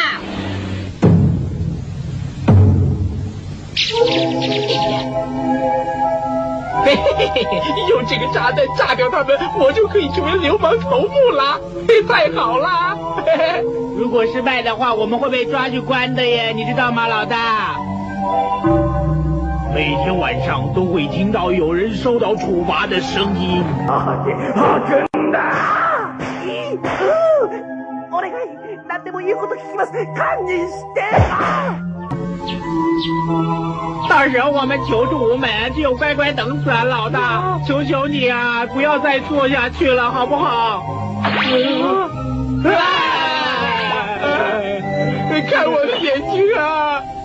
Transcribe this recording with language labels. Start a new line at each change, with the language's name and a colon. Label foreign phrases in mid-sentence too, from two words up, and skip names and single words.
Chinese: 嘿嘿嘿嘿，用这个炸弹炸掉他们，我就可以成为流氓头目啦！太好啦！嘿嘿，如果失败的话，我们会被抓去关的耶，你知道吗，老大？每天晚上都会听到有人受到处罚的声音。真的！
Japanese: お願い、何でも言うこと聞きます。堪忍して。
Chinese: 到时候我们求助无门，只有乖乖等死啊，老大！求求你啊，不要再做下去了，好不好？看我的眼睛啊！